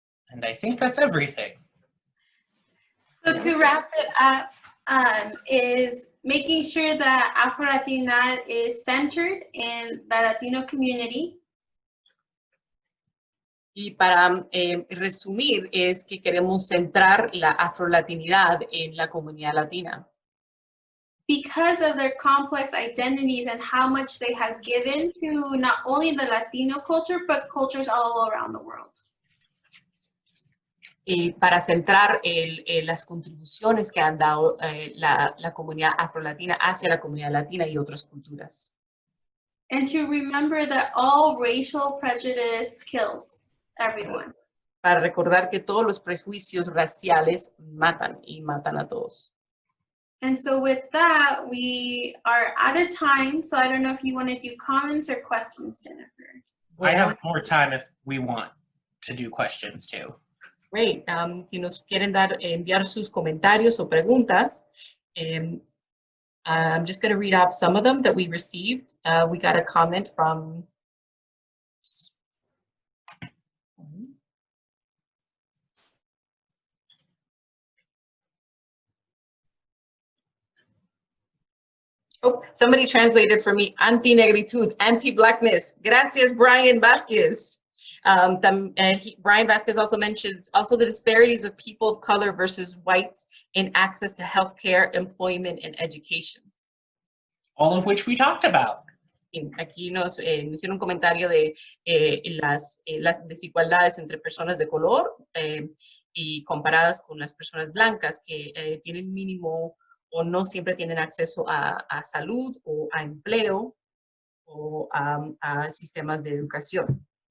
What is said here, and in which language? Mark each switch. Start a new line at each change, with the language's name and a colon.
English: And I think that's everything. So to wrap it up, is making sure that Afrolatina is centered in the Latino community.
Spanish: Y para resumir, es que queremos centrar la afrolatinidad en la comunidad latina.
English: Because of their complex identities and how much they have given to not only the Latino culture, but cultures all around the world.
Spanish: Y para centrar las contribuciones que han dado la comunidad afrolatina hacia la comunidad latina y otras culturas.
English: And to remember that all racial prejudice kills everyone.
Spanish: Para recordar que todos los prejuicios raciales matan y matan a todos.
English: And so with that, we are out of time. So I don't know if you want to do comments or questions, Jennifer. I have more time if we want to do questions too. Great.
Spanish: Si nos quieren enviar sus comentarios o preguntas,
English: I'm just going to read off some of them that we received. We got a comment from somebody translated for me, anti-negritud, anti-blackness.
Spanish: Gracias,
English: Brian Vasquez. Brian Vasquez also mentions the disparities of people of color versus whites in access to healthcare, employment, and education. All of which we talked about.
Spanish: Aquí nos hicieron un comentario de las desigualdades entre personas de color y comparadas con las personas blancas que tienen mínimo o no siempre tienen acceso a salud o a empleo o a sistemas de educación.